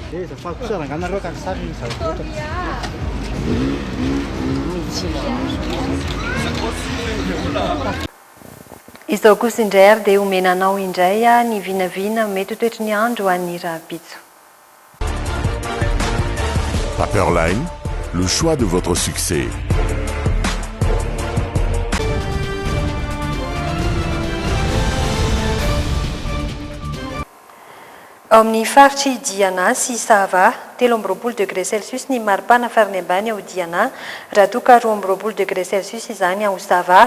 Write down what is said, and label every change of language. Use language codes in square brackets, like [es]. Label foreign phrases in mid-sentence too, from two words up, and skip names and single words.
[mg] Izao kosa indray ary dia omenanao indray ny vinavina mety ho toetry ny andro an'ny Rahabitso. [fr] Paperline, le choix de votre succès. [mg] Amin'ny faritry Diana sy Sava, 13 [fr] degré Celsius [mg] ny maripana farany ambany ao Diana, raha toa ka 12 [fr] degré Celsius [mg] izany ao Sava.